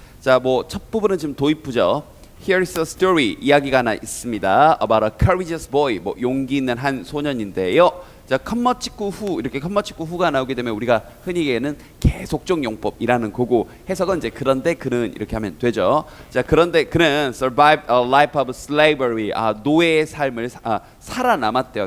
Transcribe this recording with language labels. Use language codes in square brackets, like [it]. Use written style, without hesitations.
[ko] 자, 뭐 첫 부분은 지금 도입부죠. [en] Here's a story. [ko] 이야기가 하나 있습니다. [en] About a courageous boy. [ko] 뭐 용기 있는 한 소년인데요. 자, 컴마 찍고 후 이렇게 컴마 찍고 후가 나오게 되면 우리가 흔히 얘기하는 계속적 용법이라는 거고 해석은 이제 그런데 그는 이렇게 하면 되죠. 자, 그런데 그는 [en] survived a life of slavery. [ko] 노예의 삶을 살아남았대요.